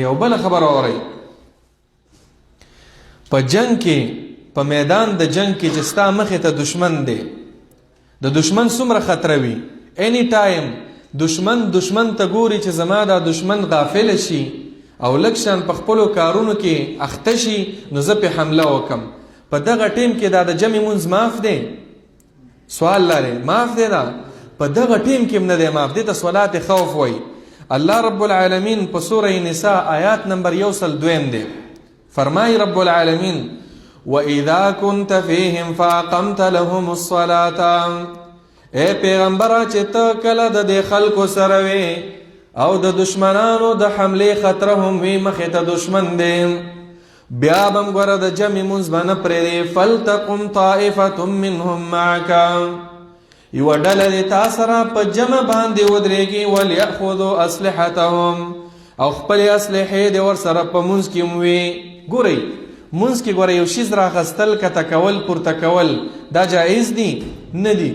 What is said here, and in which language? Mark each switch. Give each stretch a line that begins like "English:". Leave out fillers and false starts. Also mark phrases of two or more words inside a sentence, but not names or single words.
Pashto: او بله خبره اورئ، په جنگ کې، په میدان د جنگ کې چې ستا مخې ته دشمن دی، د دشمن څومره خطره وي،
English: any time
Pashto: دشمن ته ګوري چې زما دا دشمن غافل شي او لږ شان په خپلو کارونو کې اخته شي، نو زه پې حمله وکم. په دغه ټیم کې دا د جمع مونځ معاف دی؟ سوال لري، معاف دی؟ دا په دغه ټیم کې نه دی معاف، دی ته
Arabic: صلات خوف
Pashto: وایي. الله
Arabic: رب العالمین
Pashto: په سوره نساء آیات نمبر 102 دی، فرمای
Arabic: رب العالمین وَإِذَا كُنْتَ فِيهِمْ فَأَقَمْتَ لَهُمُ الصَّلَاةَ،
Pashto: اے پیغمبره چې ته کله د دې خلکو سره وې او د دشمنانو د حملې خطره هم وي، مخې ته دشمن دی، بیا به هم ګوره د جمع مونځ به نه پرېږدې.
Arabic: فَلْتَقُمْ طَائِفَةٌ مِّنْهُمْ مَعَكَ،
Pashto: یوه ډله دې تا سره په جمع باندې ودرېږي.
Arabic: وَلْيَأْخُذُوا أَسْلِحَتَهُمْ،
Pashto: او خپلې اسلحې دې ورسره په مونځ کې هم وي. ګورئ مونځ کې ګوره یو شیز راخستل، کته کول، پورته کول، دا جایز دي؟ نه دي.